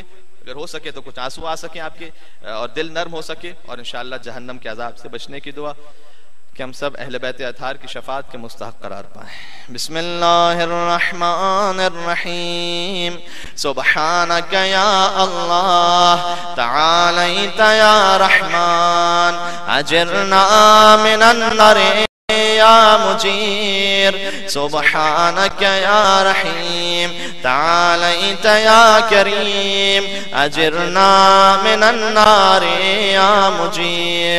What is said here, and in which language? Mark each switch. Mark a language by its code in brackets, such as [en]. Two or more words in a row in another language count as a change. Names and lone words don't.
[ur] اگر ہو سکے تو کچھ آنسو آ سکیں آپ کے اور دل نرم ہو سکے، اور انشاءاللہ جہنم کے عذاب سے بچنے کی دعا کہ ہم سب اہل بیت اطہار کی شفاعت کے مستحق قرار پائیں. [ar] بسم اللہ الرحمن الرحیم. سبحانک یا اللہ تعالیت یا رحمان، اجرنا من النار یا مجیر. سبحانک یا رحیم تعالیت یا کریم، اجرنا من النار یا مجیر.